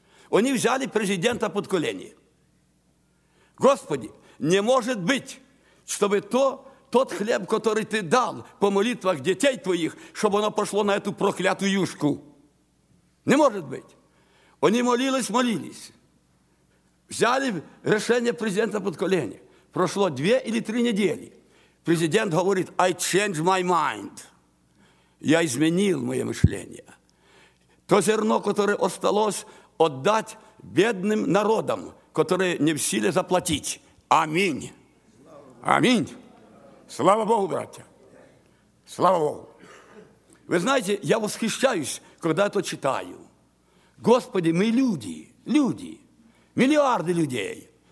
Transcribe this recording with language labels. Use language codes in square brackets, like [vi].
[ru] Они взяли президента под колени. Господи, не может быть, чтобы тот хлеб, который ты дал по молитвах детей твоих, чтобы оно пошло на эту проклятую юшку. Не может быть. Они молились. Взяли решение президента под колени. Прошло 2 или 3 недели. Президент говорит, [en] I change my mind. [ru] Я изменил мое мышление. То зерно, которое осталось, отдать бедным народам, которые не в силе заплатить. Аминь. Аминь. Слава Богу, братья. Слава Богу. Вы знаете, я восхищаюсь, когда это читаю. Господи, мы люди, люди, миллиарды людей.